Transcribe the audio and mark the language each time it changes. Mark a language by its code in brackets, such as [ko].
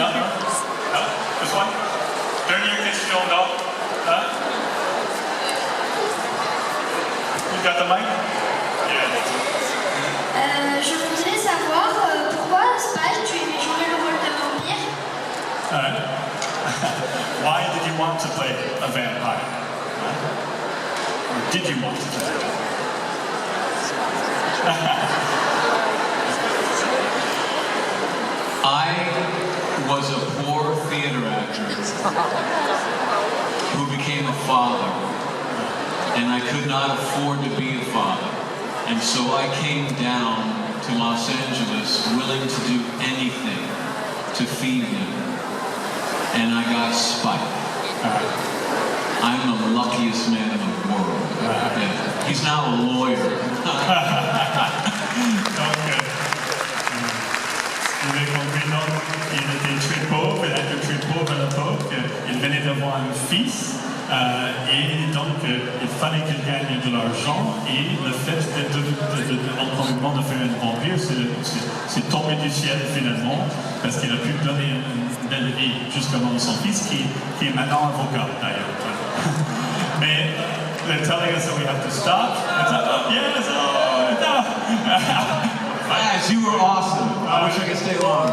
[en] No, just one? [fr] Dernière question, non? [en] You got the mic? Yeah. [fr] Je voudrais savoir pourquoi, Spike, tu aimais jouer le rôle de vampire? [en] Why did you want to play a vampire? Or did you want to play a vampire? I was a poor theater actor who became a father, and I could not afford to be a father. And so I came down to Los Angeles willing to do anything to feed him. And I got Spike. I'm the luckiest man in the world. Yeah. He's now a lawyer. [fr] Donc, il avait compris, non, il était très pauvre, il était très pauvre à l'époque. Il venait d'avoir un fils Et donc, il fallait qu'il gagne de l'argent. Et le fait encore une fois de faire un vampire, c'est tombé du ciel finalement, parce qu'il a pu donner une belle vie jusqu'à son fils, qui est maintenant avocat d'ailleurs. [en] Mais they're telling us that we have to stop. It's like, oh, yes, oh, no. Guys, you were awesome. I wish I could stay longer.